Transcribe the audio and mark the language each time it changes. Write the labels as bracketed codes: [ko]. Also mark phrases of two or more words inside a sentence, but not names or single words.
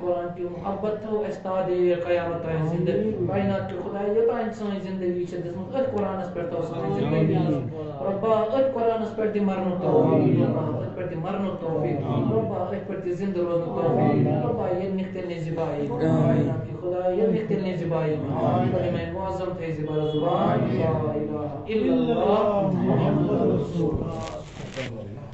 [ks] قرآن کیُو محبت تھٲو اَسہِ تادے قیامت تام زِندٕ کاینات کہِ خۄدایا یوٚتانۍ سٲنۍ زندگی چھِ دِژمٕژ أتھۍ قرآنس پٮ۪ٹھ تھٲو سٲنۍ زندگی رۄبا أتھۍ قرآنس پٮ۪ٹھ دِ مرنُک توفیٖق رۄبا أتھۍ پٮ۪ٹھ دِ مرنُک توفیٖق رۄبا أتھۍ پٮ۪ٹھ دِ زِندٕ روزنُک توفیٖق رۄبا ییٚلہِ نِکھ تیٚلہِ نہِ زِبایی کاینات کہِ خۄدایا ییٚلہِ نِکھ تیٚلہِ نہِ زِبایی کلمہ معظم تھٲے زِ بر زُبان [ar] لا الہ الا اللہ محمد رسول اللہ